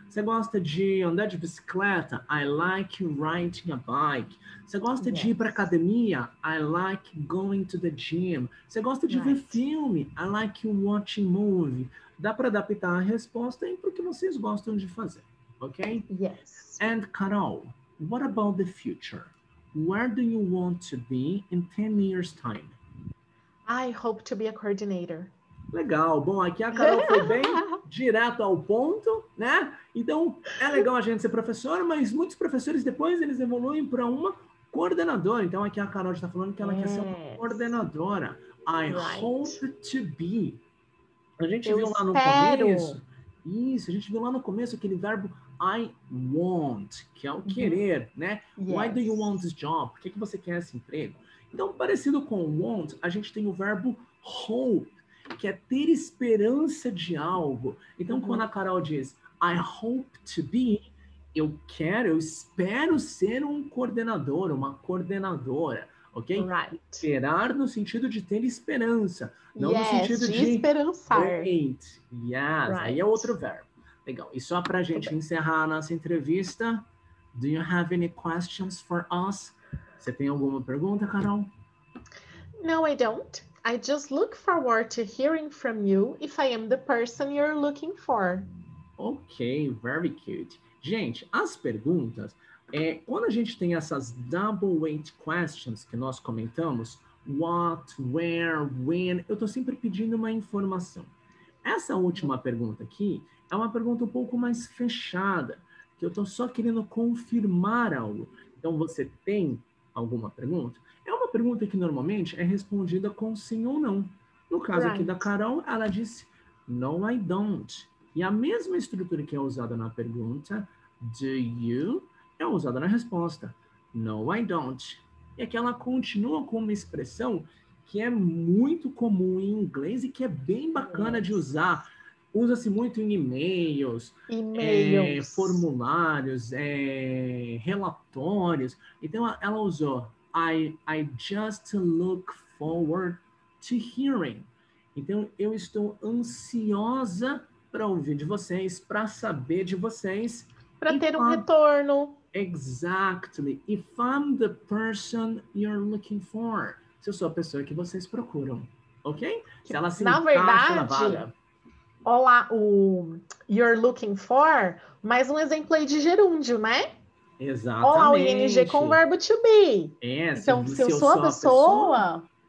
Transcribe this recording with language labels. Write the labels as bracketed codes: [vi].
[pt] Você gosta de andar de bicicleta? [en] I like riding a bike. [pt] Você gosta de ir para academia? [en] I like going to the gym. [pt] Você gosta de ver filme? [en] I like watching movie. [pt] Dá para adaptar a resposta aí para o que vocês gostam de fazer. Ok? [en] Yes. And Carol, what about the future? Where do you want to be in 10 years' time? I hope to be a coordinator. [pt] Legal. Bom, aqui a Carol foi bem direto ao ponto, né? Então, é legal a gente ser professor, mas muitos professores depois eles evoluem para uma coordenadora. Então, aqui a Carol está falando que ela quer ser uma coordenadora. [en] I hope to be. [pt] A gente viu lá no começo. Isso, a gente viu lá no começo aquele verbo [en] I want, [pt] que é o querer, né? [en] Why do you want this job? [pt] Por que você quer esse emprego? Então, parecido com want, a gente tem o verbo hope, que é ter esperança de algo. Então, quando a Carol diz, [en] I hope to be, [pt] eu espero ser um coordenador, uma coordenadora, ok? Esperar no sentido de ter esperança, não no sentido de esperançar. [en] Wait. Yes, [pt] aí é outro verbo. Legal. E só para a gente encerrar a nossa entrevista, [en] do you have any questions for us? [pt] Você tem alguma pergunta, Carol? [en] No, I don't. I just look forward to hearing from you if I am the person you're looking for. Ok, very cute. [pt] Gente, as perguntas, quando a gente tem essas [en] double weight questions [pt] que nós comentamos, what, where, when, eu estou sempre pedindo uma informação. Essa última pergunta aqui é uma pergunta um pouco mais fechada, que eu estou só querendo confirmar algo. Então, você tem alguma pergunta? É uma pergunta que normalmente é respondida com sim ou não. No caso aqui da Carol, ela disse, [en] no, I don't. [pt] E a mesma estrutura que é usada na pergunta, [en] do you, [pt] é usada na resposta, [en] no, I don't. [pt] E aqui ela continua com uma expressão que é muito comum em inglês e que é bem bacana de usar. Usa-se muito em e-mails, formulários, relatórios. Então, ela usou [en] I just look forward to hearing. [pt] Então, eu estou ansiosa para ouvir de vocês, para saber de vocês. Para ter um retorno. [en] Exactly. If I'm the person you're looking for. [pt] Se eu sou a pessoa que vocês procuram. Ok? Se ela se encaixa na vaga. Olá, o [en] you're looking for, [pt] mais um exemplo aí de gerúndio, né? Exatamente. Olá, o ing com o verbo to be. Então, se eu sou a pessoa